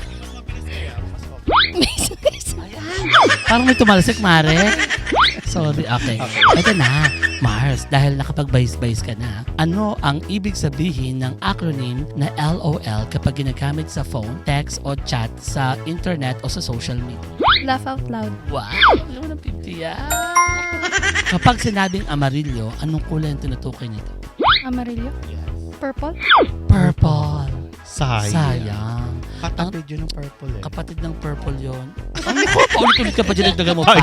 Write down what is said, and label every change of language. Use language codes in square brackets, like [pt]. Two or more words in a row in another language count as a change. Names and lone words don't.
[en] Face, face. [tl] Parang may tumalsik, Mare. [en] Sorry, okay. [tl] Ito na, Mars, dahil nakapag-bayis-bayis ka na, ano ang ibig sabihin ng acronym na LOL kapag ginagamit sa phone, text, o chat sa internet o sa [en] social media? Laugh out loud. [tl] Wow! Alam mo ng 50 yan. Kapag sinabing amarillo, anong kulay ang tinutukoy nito? Amarillo. Purple. Purple. Sayang. Sayang. Katapid yun ng purple eh. Kapatid ng purple yon. Ano ko? Paulit-ulit ka pa dyan, nagdaga mo pa.